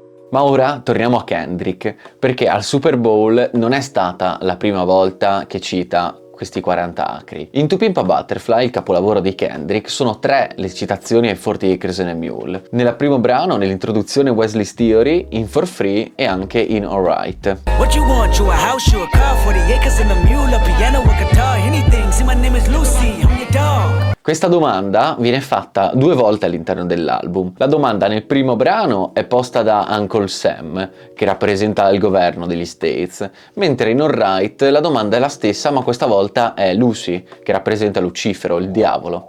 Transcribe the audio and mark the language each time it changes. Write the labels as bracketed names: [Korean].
[Italian] Ma ora torniamo a Kendrick, perché al Super Bowl non è stata la prima volta che cita questi 40 acri. In To Pimp a Butterfly, il capolavoro di Kendrick, sono 3 le citazioni ai 40 Acres and a Mule. Nel primo brano, nell'introduzione, Wesley's Theory, in For Free e anche in Alright. [English] What you want, you a house, you a car, 40 acres and a mule, a piano, a guitar, anything, see my name is Lucy, I'm your dog. [Italian] Questa domanda viene fatta 2 volte all'interno dell'album. La domanda nel primo brano è posta da Uncle Sam, che rappresenta il governo degli States, mentre in Alright la domanda è la stessa, ma questa volta è Lucy, che rappresenta Lucifero, il diavolo.